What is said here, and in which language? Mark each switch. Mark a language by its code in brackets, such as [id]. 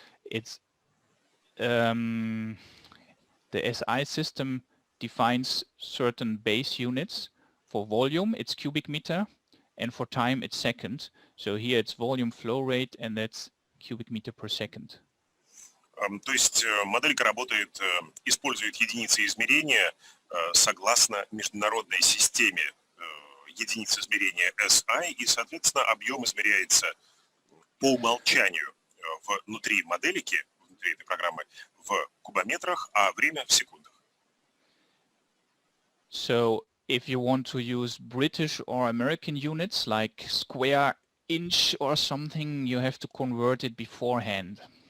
[en] It's the SI system defines certain base units. For volume, it's cubic meter, and for time, it's second. So here it's volume flow rate, and that's cubic meter per second. [ru] То есть моделька работает, использует единицы измерения согласно международной системе единиц измерения SI, и, соответственно, объем измеряется по умолчанию внутри моделики, внутри этой программы, в кубометрах, а время в секундах. [en] So if you want to use British or American units like square inch or something, you have to convert it beforehand.